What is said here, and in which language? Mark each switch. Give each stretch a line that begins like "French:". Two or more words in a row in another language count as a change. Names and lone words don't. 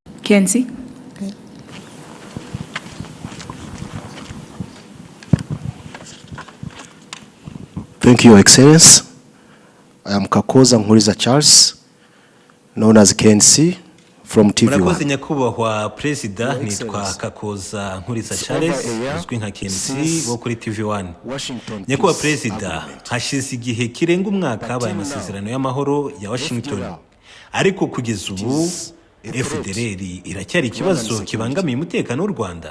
English: Kenzi. Thank you, Your Excellency. I am Kakoza Nkuriza Charles, known as KNC, from TV1.
Kinyarwanda: Murakoze nyakubahwa Perezida, nitwa Kakoza Nkuriza Charles, uzwi nka KNC wo kuri TV1. Nyakubahwa Perezida, hashize igihe kirenga umwaka habaye amasezerano y'amahoro ya Washington. Ariko kugeza ubu Fdlr iracyari ikibazo kibangamiye umutekano w'u Rwanda.